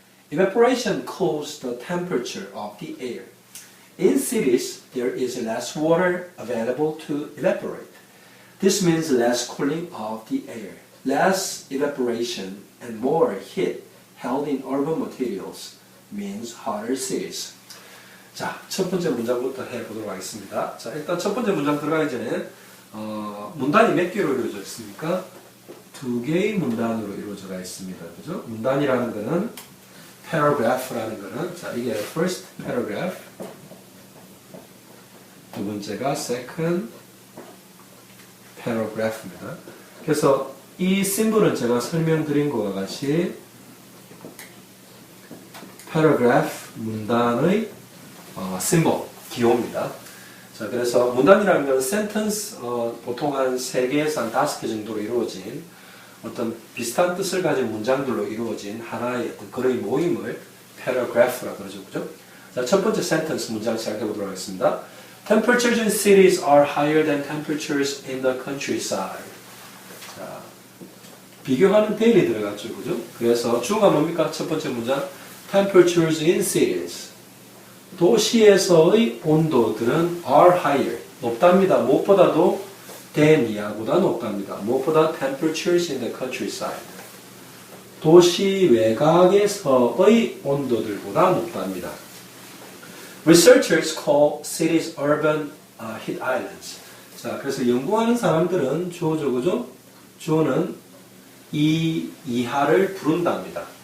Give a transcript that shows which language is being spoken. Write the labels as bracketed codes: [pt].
[en] Evaporation cools the temperature of the air. In cities, there is less water available to evaporate. This means less cooling of the air, less evaporation, and more heat held in urban materials means hotter cities. [ko] 자, 첫 번째 문장부터 해보도록 하겠습니다. 자, 일단 첫 번째 문장 들어가기 전에 문단이 몇 개로 이루어져 있습니까? 두 개의 문단으로 이루어져 있습니다. 그죠? 문단이라는 거는 paragraph라는 거는 자, 이게 [en] first paragraph, [ko] 두 번째가 [en] second paragraph [ko] 입니다. 그래서 이 심볼은 제가 설명드린 것과 같이 paragraph 문단의 심볼, 기호입니다. 자, 그래서 문단이라는 건 sentence, 보통 한 3개에서 한 5개 정도로 이루어진 어떤 비슷한 뜻을 가진 문장들로 이루어진 하나의 어떤 글의 모임을 paragraph라고 그러죠. 그죠? 자, 첫 번째 sentence 문장 시작해 보도록 하겠습니다. [en] Temperatures in cities are higher than temperatures in the countryside. [ko] 자, 비교하는 대리 들어갔죠. 그죠? 그래서 주어가 뭡니까? 첫 번째 문장. [en] Temperatures in cities. [ko] 도시에서의 온도들은 [en] are higher. [ko] 높답니다. 무엇보다도 than 이하보다 높답니다. 무엇보다 [en] temperatures in the countryside. [ko] 도시 외곽에서의 온도들보다 높답니다. [en] Researchers call cities urban heat islands. [ko] 자, 그래서 연구하는 사람들은 주어죠, 그죠? 주어는 이 이하를 부른답니다.